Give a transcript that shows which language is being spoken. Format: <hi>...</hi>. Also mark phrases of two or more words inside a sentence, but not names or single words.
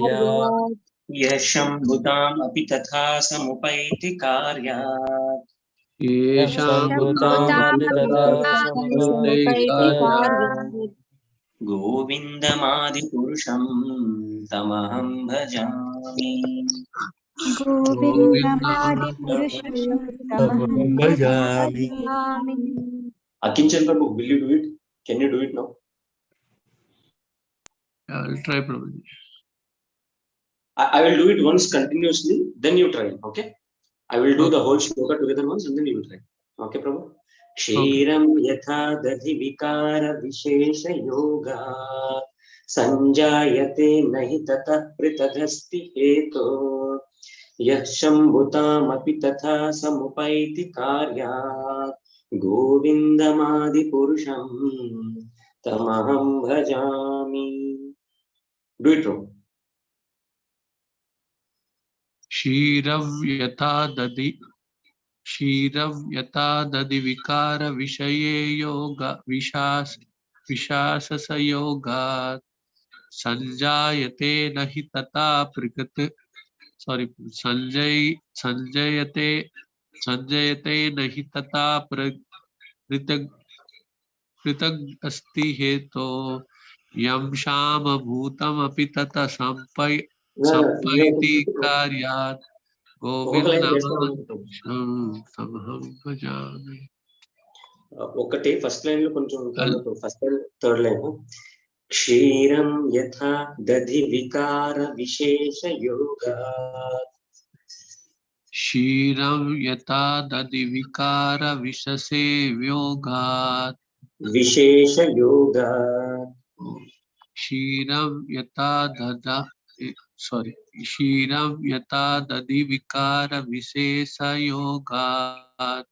<sa>यः शम्भुताम् अपि तथा समुपैति कार्यात् गोविन्दमादिपुरुषं तमहं भजामि. गोविन्दमादिपुरुषं तमहं भजामि.</sa> <en>Akinchan Prabhu, will you do it? Can you do it now? I will try, Prabhu. I will do it once continuously, then you try. Okay? I will do the whole shloka together once and then you will try. Okay, Prabhu?</en> <sa>क्षीरं यथा दधि विकार विशेष योगा संजायते नहि ततः पृथगस्ति हेतु यः शम्भुतामपि तथा समुपैति कार्यात् गोविन्दमादिपुरुषं तमहं भजामि.</sa> <en>Do it wrong.</en> <sa>क्षीरव्यथा दधि विकार विषये योग विशासयोगात् संजायते न हि तथा संजयते न हि तथा पृथग् अस्ति हेतो यं क्षामभूतमपि तथा सम्पैति कार्यात् गोविन्दमहं भजामि.</sa> <te>ఒకటే</te> <en>first line</en> <te>లో కొంచెం తొందరతో</te> <en>first line third line</en> <sa>క్షీరం యథా దధి వికార విశేష యోగాత్ क्षीरं यथा दधि विकार विशसे योगात् विशेष योगात् क्षीरं यथा क्षीरं यथा दधि विकार विशेष योगात्</sa>